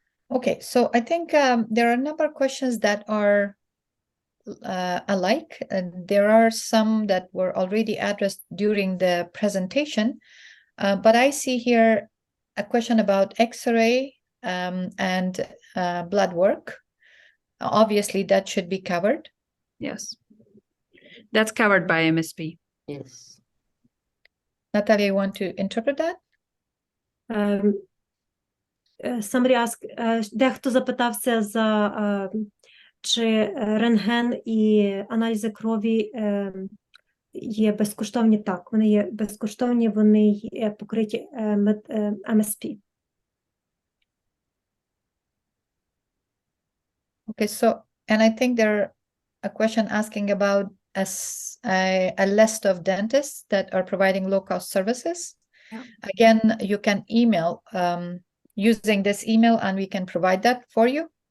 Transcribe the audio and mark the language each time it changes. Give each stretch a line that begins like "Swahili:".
English: Okay, so I think there are a number of questions that are alike, and there are some that were already addressed during the presentation, but I see here a question about X-ray and blood work. Obviously, that should be covered. Yes. That's covered by MSP. Yes. Natalia, you want to interpret that? Somebody asked,
Ukrainian: дехто запитався за чи рентген і аналізи крові є безкоштовні. Так, вони є безкоштовні, вони є покриті MSP.
English: Okay, so, and I think there a question asking about a list of dentists that are providing low-cost services. Yeah. Again, you can email using this email, and we can provide that for you.